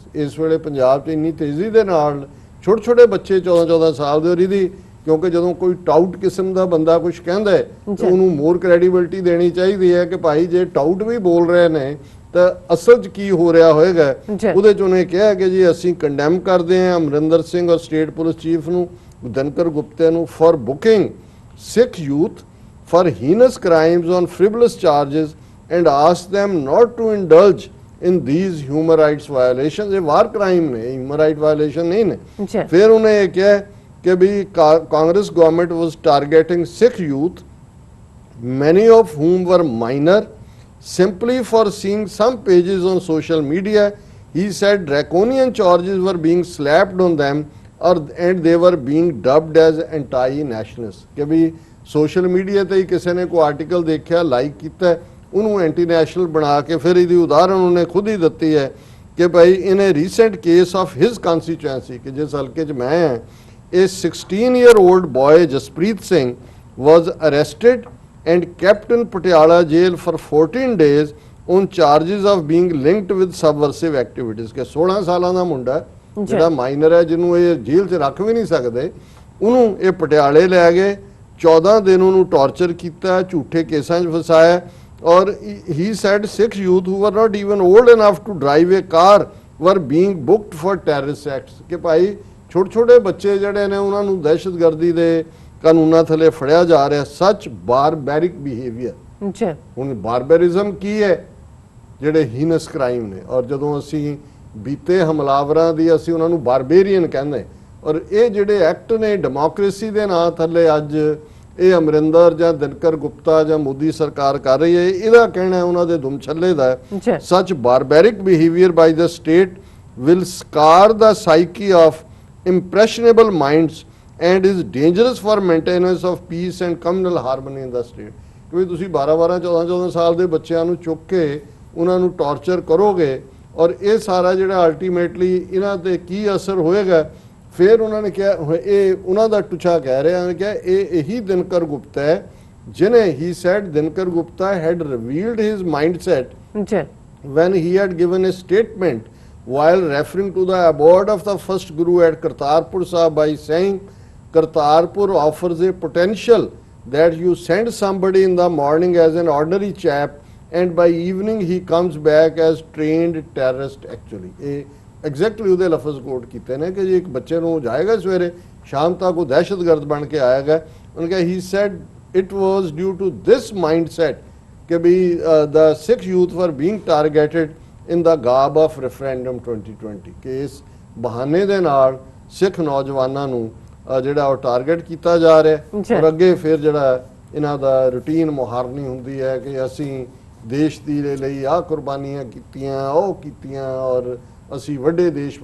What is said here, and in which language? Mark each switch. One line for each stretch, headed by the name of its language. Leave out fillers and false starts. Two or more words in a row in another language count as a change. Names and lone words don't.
Punjabi: ਇਸ ਵੇਲੇ ਪੰਜਾਬ 'ਚ ਇੰਨੀ ਤੇਜ਼ੀ ਦੇ ਨਾਲ ਛੋਟੇ ਬੱਚੇ 14 ਸਾਲ ਦੇ, ਔਰ ਇਹਦੀ ਕਿਉਂਕਿ ਜਦੋਂ ਕੋਈ ਟਾਊਟ ਕਿਸਮ ਦਾ ਬੰਦਾ ਕੁਝ ਕਹਿੰਦਾ ਹੈ ਤਾਂ ਉਹਨੂੰ
English: more credibility
Punjabi: ਦੇਣੀ ਚਾਹੀਦੀ ਹੈ ਕਿ ਭਾਈ ਜੇ ਟਾਊਟ ਵੀ ਬੋਲ ਰਹੇ ਨੇ ਤਾਂ ਅਸਲ 'ਚ ਕੀ ਹੋ ਰਿਹਾ ਹੋਏਗਾ। ਉਹਦੇ 'ਚ ਉਹਨੇ ਕਿਹਾ ਕਿ ਜੀ ਅਸੀਂ ਕੰਡੈਮ ਕਰਦੇ ਹਾਂ ਅਮਰਿੰਦਰ ਸਿੰਘ ਔਰ
English: state police chief
Punjabi: ਨੂੰ, ਦਿਨਕਰ ਗੁਪਤੇ ਨੂੰ,
English: for booking Sikh youth for heinous crimes on frivolous charges and ask them not to indulge in these human rights violations।
Punjabi: ਇਹ
English: war crime
Punjabi: ਨੇ,
English: human right violation
Punjabi: ਨਹੀਂ ਨੇ। ਫਿਰ ਉਹਨੇ ਇਹ ਕਿਹਾ ਕਿ ਵੀ
English: Congress government was targeting Sikh youth, many of whom were minor, simply for seeing some pages on social media. He said draconian charges were being slapped on them and they were being dubbed as anti-nationalists।
Punjabi: ਕਿ ਵੀ
English: social media
Punjabi: ਤੇ ਹੀ ਕਿਸੇ ਨੇ ਕੋਈ ਆਰਟੀਕਲ ਦੇਖਿਆ, ਲਾਈਕ ਕੀਤਾ ਉਹਨੂੰ
English: anti national
Punjabi: ਬਣਾ ਕੇ ਫਿਰ ਇਹਦੀ ਉਦਾਹਰਣ ਉਹਨੇ ਖੁਦ ਹੀ ਦਿੱਤੀ ਹੈ ਕਿ ਭਾਈ
English: in a recent case of his constituency
Punjabi: ਕਿ ਜਿਸ ਹਲਕੇ 'ਚ ਮੈਂ ਹਾਂ,
English: a 16-year-old boy Jaspreet Singh was arrested and kept in Patiala jail for 14 days on charges of being linked with subversive activities
Punjabi: ਕਿ 16 ਸਾਲਾਂ ਦਾ ਮੁੰਡਾ ਜਿਹੜਾ ਮਾਈਨਰ ਹੈ ਜਿਹਨੂੰ ਇਹ ਜੇਲ੍ਹ 'ਚ ਰੱਖ ਵੀ ਨਹੀਂ ਸਕਦੇ, ਉਹਨੂੰ ਇਹ ਪਟਿਆਲੇ ਲੈ ਗਏ, 14 ਦਿਨ ਉਹਨੂੰ ਟੌਰਚਰ ਕੀਤਾ, ਝੂਠੇ ਕੇਸਾਂ 'ਚ ਫਸਾਇਆ ਔਰ
English: he said 6 youth who were not even old enough to drive a car were being booked for terrorist acts
Punjabi: ਕਿ ਭਾਈ ਛੋਟੇ ਛੋਟੇ ਬੱਚੇ ਜਿਹੜੇ ਨੇ ਉਹਨਾਂ ਨੂੰ ਦਹਿਸ਼ਤਗਰਦੀ ਦੇ ਕਾਨੂੰਨਾਂ ਥੱਲੇ ਫੜਿਆ ਜਾ ਰਿਹਾ।
English: Such barbaric behaviour.
Punjabi: ਜੀ ਹੁਣ ਬਾਰਬੈਰਿਜ਼ਮ ਕੀ ਹੈ? ਜਿਹੜੇ
English: heinous crime
Punjabi: ਨੇ। ਔਰ ਜਦੋਂ ਅਸੀਂ ਬੀਤੇ ਹਮਲਾਵਰਾਂ ਦੀ ਅਸੀਂ ਉਹਨਾਂ ਨੂੰ ਬਾਰਬੇਰੀਅਨ ਕਹਿੰਦੇ, ਔਰ ਇਹ ਜਿਹੜੇ ਐਕਟ ਨੇ ਡੈਮੋਕ੍ਰੇਸੀ ਦੇ ਨਾਂ ਥੱਲੇ ਅੱਜ ਇਹ ਅਮਰਿੰਦਰ ਜਾਂ ਦਿਨਕਰ ਗੁਪਤਾ ਜਾਂ ਮੋਦੀ ਸਰਕਾਰ ਕਰ ਰਹੀ ਹੈ, ਇਹਦਾ ਕਹਿਣਾ ਉਹਨਾਂ ਦੇ ਦੁਮਛੱਲੇ ਦਾ ਹੈ।
English: Such barbaric behaviour by the state will scar the psyche of impressionable minds and is dangerous for maintenance of peace and communal harmony in the state।
Punjabi: ਕਿਉਂਕਿ ਤੁਸੀਂ 12-12 14-14 ਸਾਲ ਦੇ ਬੱਚਿਆਂ ਨੂੰ ਚੁੱਕ ਕੇ ਉਹਨਾਂ ਨੂੰ ਟੌਰਚਰ ਕਰੋਗੇ ਔਰ ਇਹ ਸਾਰਾ ਜਿਹੜਾ ਅਲਟੀਮੇਟਲੀ ਇਹਨਾਂ ਤੇ ਕੀ ਅਸਰ ਹੋਏਗਾ। ਫਿਰ ਉਹਨਾਂ ਨੇ ਕਿਹਾ, ਇਹ ਉਹਨਾਂ ਦਾ ਟੁੱਚਾ ਕਹਿ ਰਿਹਾ ਉਹਨੇ ਕਿਹਾ ਇਹ ਇਹੀ ਦਿਨਕਰ ਗੁਪਤਾ ਹੈ ਜਿਹਨੇ
English: he said ਦਿਨਕਰ ਗੁਪਤਾ had revealed his mindset when he had given a statement while referring to the abode of the first Guru at Kartarpur Sahib by saying Kartarpur offers a potential that you send somebody in the morning as an ordinary chap and by evening he comes back as trained terrorist actually।
Punjabi: ਐਗਜ਼ੈਕਟਲੀ ਉਹਦੇ ਲਫ਼ਜ਼ ਕੋਟ ਕੀਤੇ ਨੇ ਕਿ ਜੇ ਇੱਕ ਬੱਚੇ ਨੂੰ ਜਾਏਗਾ ਸਵੇਰੇ ਸ਼ਾਮ ਤੱਕ ਉਹ ਦਹਿਸ਼ਤਗਰਦ ਬਣ ਕੇ ਆਏਗਾ। ਉਹਨੇ ਕਿਹਾ
English: he said it was due to this mindset
Punjabi: ਕਿ ਵੀ
English: the 6 youth were being targeted in the garb of referendum 2020
Punjabi: ਕਿ ਇਸ ਬਹਾਨੇ ਦੇ ਨਾਲ ਸਿੱਖ ਨੌਜਵਾਨਾਂ ਨੂੰ ਜਿਹੜਾ ਉਹ ਟਾਰਗੇਟ ਕੀਤਾ ਜਾ ਰਿਹਾ ਔਰ ਅੱਗੇ ਫਿਰ ਜਿਹੜਾ ਇਹਨਾਂ ਦਾ ਰੂਟੀਨ ਮੁਹਾਰਨੀ ਹੁੰਦੀ ਹੈ ਕਿ ਅਸੀਂ ਦੇਸ਼ ਦੀ ਲਈ ਆਹ ਕੁਰਬਾਨੀਆਂ ਕੀਤੀਆਂ, ਉਹ ਕੀਤੀਆਂ ਔਰ ਅਸੀਂ ਵੱਡੇ ਦੇਸ਼।